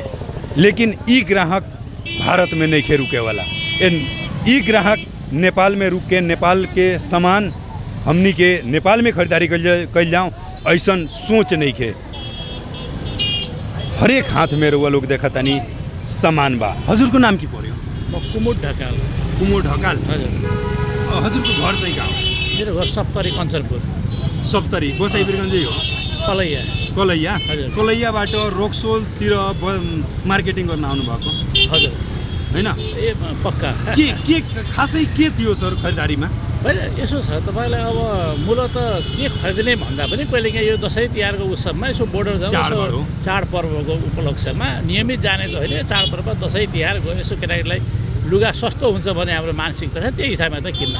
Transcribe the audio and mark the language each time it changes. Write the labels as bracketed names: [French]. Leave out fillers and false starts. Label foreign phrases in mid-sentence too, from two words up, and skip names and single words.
[Bhojpuri] लेकिन ई ग्राहक भारत में नहीं खे रुके वाला, ई ग्राहक नेपाल में रुक के नेपाल के सामान हमनी के नेपाल में खरीदारी कल जाऊँ ऐसन सोच नहीं खे। हरेक हाथ में रुआ लोग देखा तनी सामान बा। [Nepali] हजुर को नाम की पर्यो? कुमुद ढकाल। कुमुद ढकाल। हजुर। हजुर को घर चाहिँ कहाँ हो? मेरो घर सप्तरी कञ्चनपुर। सप्तरी गोसाई बिरगञ्जै हो? कलैया। कलैया? हजुर। कलैयाबाट रक्सोलतिर मार्केटिङ गर्न आउनुभएको हजुर होइन? ए पक्का। के खासै के थियो सर खरिदारीमा? होइन यसो छ तपाईँलाई, अब मूलत के खरिदिने भन्दा पनि कहिले काहीँ यो दसैँ तिहारको उत्सवमा यसो बोर्डर जाउँ, चाडपर्वको उपलक्ष्यमा नियमित जाने त होइन, चाडपर्व दसैँ तिहार गयो यसो केटाकेटीलाई लुगा सस्तो हुन्छ भने हाम्रो मानसिकता छ, त्यही हिसाबमा त किन्न